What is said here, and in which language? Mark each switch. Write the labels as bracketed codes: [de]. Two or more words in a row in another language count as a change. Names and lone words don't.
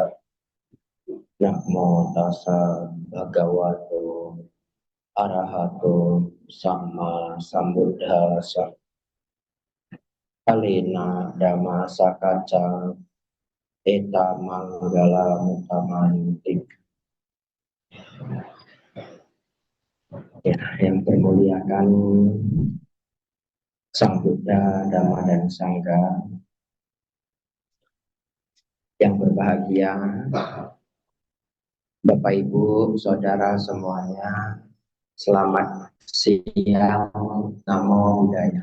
[pi] Namo tassa bhagavato arahato sama sambuddhassa. Kalina dhamma sakacca eta manggala mutamantik. [id] Ya, yang bermuliakan Sang Buddha, Dhamma dan Sangha, yang berbahagia Bapak Ibu, Saudara semuanya, selamat siang, [pi] Namo Buddhaya.